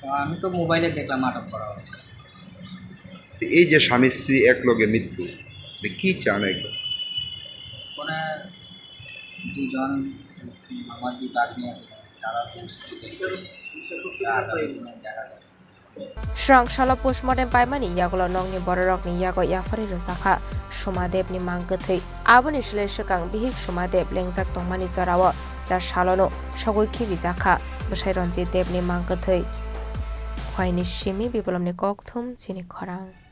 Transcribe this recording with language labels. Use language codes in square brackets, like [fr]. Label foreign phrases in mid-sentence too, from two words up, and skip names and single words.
[bn] আমি তো মোবাইলে দেখলাম আটক করা হয়েছে। তো এই যে স্বামী স্ত্রী এক লগে মৃত্যু, কি চান এগুলো? কোনো দুজন আমার দুই বাগ্নি আছে তারা আগামী দিনের দেখা যায় [trp] Shrangshalo postmortem paimani yagulo nongni bororokni yago yafari rozakha Somadebni manggathei aboni shleshakang bihik Somadeb lengjak tongmani jorawo jar shalono sogoikhi bijakha Bosai Ranjit Debni manggathei khwaini simi biplomni kokthum chini khorang